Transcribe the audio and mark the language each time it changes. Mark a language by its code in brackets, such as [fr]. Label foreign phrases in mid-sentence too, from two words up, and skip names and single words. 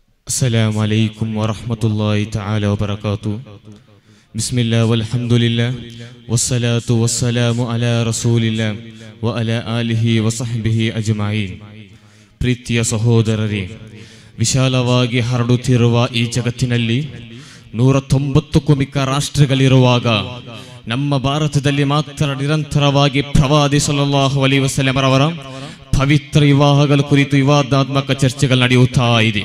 [ar] السلام عليكم ورحمة الله تعالى وبركاته. بسم الله والحمد لله والصلاة والسلام على رسول الله وعلى آله وصحبه أجمعين. [kn] ಪ್ರೀತಿಯ ಸಹೋದರರೇ, ವಿಶಾಲವಾಗಿ ಹರಡುತ್ತಿರುವ ಈ ಜಗತ್ತಿನಲ್ಲಿ 190ಕ್ಕೂ ಮಿಕ್ಕ ರಾಷ್ಟ್ರಗಳಿರುವಾಗ ನಮ್ಮ ಭಾರತದಲ್ಲಿ ಮಾತ್ರ ನಿರಂತರವಾಗಿ ಪ್ರವಾದಿ [ar] صلى الله عليه وسلم [kn] ಅವರ ಪವಿತ್ರ ವಿವಾಹಗಳ ಕುರಿತು ವಿವಾದಾತ್ಮಕ ಚರ್ಚೆಗಳು ನಡೆಯುತ್ತಾ ಇದೆ.